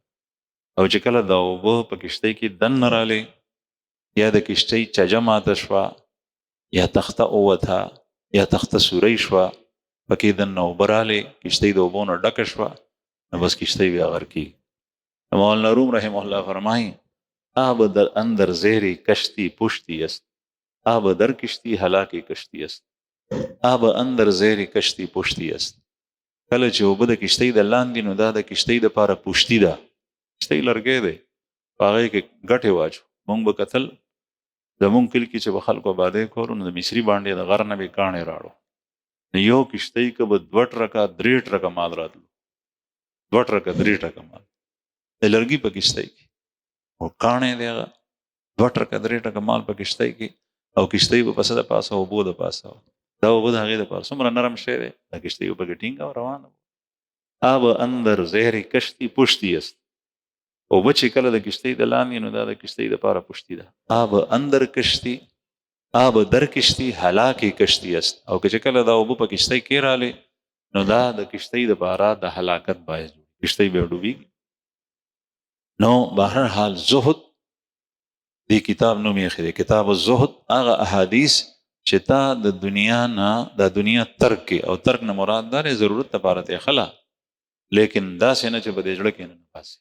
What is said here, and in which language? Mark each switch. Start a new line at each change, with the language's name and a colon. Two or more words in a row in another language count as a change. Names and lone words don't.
Pashto: او چې کله د اوبه په کشتۍ کې دننه رالی، یا د کشتۍ چجه ماته شوه، یا تخته اووته، یا تخته سوری شوه، پکې دننه اوبه رالی، کشتۍ د اوبو نه ډکه شوه، نو بس کشتۍ بیا غرق کېږي. مولانا روم رحمه الله فرمایي
Persian: آب در اندر زیر کشتی پشتی است، آب در کشتی هلاکی کشتی است، آب اندر زیر کشتی پشتی است.
Pashto: کله چې اوبه د کشتۍ د لاندې نو دا د کشتۍ دپاره پشتي ده. کشتۍ لرګی دی، په هغې کې ګټې واچو. مونږ به کتل زمونږ کلي کې چې به خلکو آبادۍ کولو نو د مصري باندې د غر نه به کاڼې راړو، نو یو کشتۍ که به 2 ټرکه 3 ټرکه مال راتلو، 2 ټرکه 3 ټرکه مال د لرګي په کشتۍ کې، او کاڼې دی هغه 2 ټرکه 3 ټرکه مال په کشتۍ کې، او کشتۍ به پسه د پاسه اوبو د پاسه. دا اوبه د هغې دپاره څومره نرم شی دی، دا کشتۍ به پکې ټینګه او روانه.
Persian: آب اندر زیر کشتی پشتی است،
Pashto: اوبه چې کله د کشتۍ د لاندې نو دا د کشتۍ دپاره پشتي ده.
Persian: آب اندر کشتی، آب در کشتی هلاکی کشتی است.
Pashto: او که چې کله دا اوبه په کشتۍ کې رالی نو دا د کشتۍ دپاره د هلاکت باعث دی، کشتۍ بیا ډوبېږي. نو بهر حال زهد دی کتاب نوم یې ایښی دی،
Arabic: کتاب الزهد.
Pashto: هغه احادیث چې تا د دنیا نه د دنیا ترک کې، او ترک نه مراد دا دی ضرورت دپاره ته خلا، لیکن داسې نه چې په دې زړه کې نه پاسي.